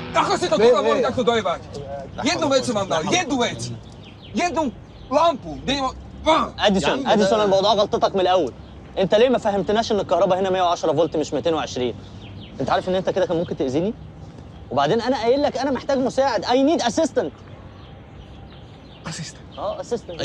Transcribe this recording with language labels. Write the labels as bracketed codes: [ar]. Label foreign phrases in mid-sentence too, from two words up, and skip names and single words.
[sk] Ako si to toga voli takto dojebať? Jednu vec som vám dal, jednu vec. [ar] Jednu لامبو دي اديسون الموضوع غلطتك من الاول. انت ليه ما فهمتناش ان الكهرباء هنا 110 فولت مش 220؟ انت عارف ان انت كده كان ممكن تاذيني؟ وبعدين انا قايل لك انا محتاج مساعد. [en] I need assistant. Assistant.